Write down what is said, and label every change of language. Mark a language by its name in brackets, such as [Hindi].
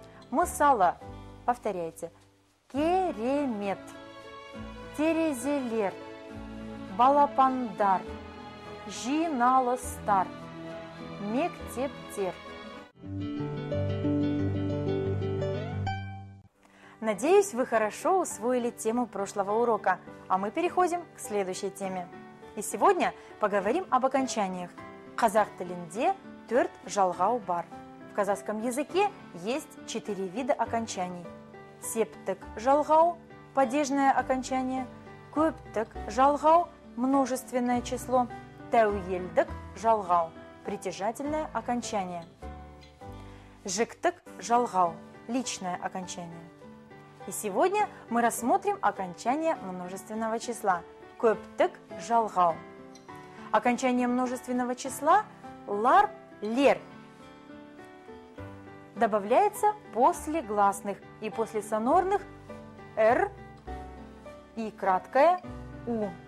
[Kazakh] Мысала. [Russian] Повторяйте. [Kazakh] Керемет, терезелер, балапандар, жиналыстар, мектептер. [Russian] Надеюсь, вы хорошо усвоили тему прошлого урока, а мы переходим к следующей теме. И сегодня поговорим об окончаниях. [Kazakh] Қазақ тілінде 4 жалғау бар. [Russian] В казахском языке есть 4 вида окончаний. [Kazakh] Септік жалғау, [Russian] падежное окончание, [Kazakh] көптік жалғау, [Russian] множественное число, [Kazakh] тәуелдік жалғау, [Russian] притяжательное окончание. [Kazakh] Жіктік жалғау, [Russian] личное окончание. И сегодня мы рассмотрим окончание множественного числа. [Kazakh] Көптік жалғау. [Russian] Окончание множественного числа лар, лер добавляется после гласных и после сонорных р и краткое у.